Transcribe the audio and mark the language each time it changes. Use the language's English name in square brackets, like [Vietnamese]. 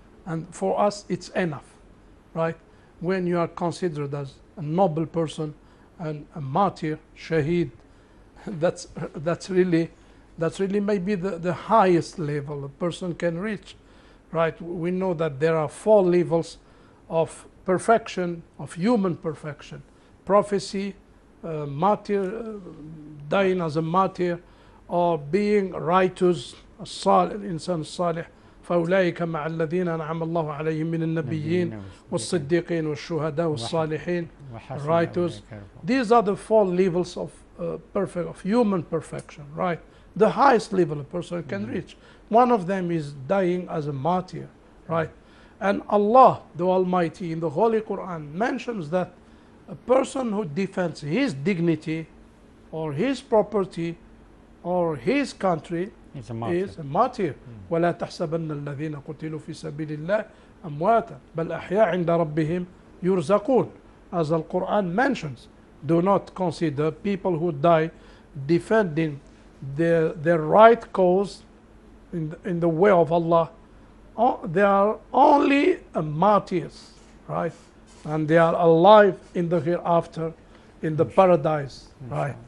[English] And for us, it's enough, right? When you are considered as a noble person and a martyr, shaheed, that's really maybe the highest level a person can reach, right? We know that there are 4 levels of perfection, of human perfection: prophecy, martyr, dying as a martyr, or being righteous, [Arabic] الإنسان الصالح. فأولئك مع الذين أنعم الله عليهم من النبيين والصديقين والشهداء والصالحين, righteous. [English] These are the 4 levels of human perfection, right? The highest level a person can reach. One of them is dying as a martyr, right? And Allah, the Almighty, in the Holy Quran mentions that a person who defends his dignity or his property or his country is a martyr. [Arabic] ولا تحسبن الذين قتلوا في سبيل الله أمواتا بل أحياء عند ربهم يرزقون. [English] As the Quran mentions, do not consider people who die defending their right cause in the way of Allah. They are only martyrs, right? And they are alive in the hereafter, in the paradise, right?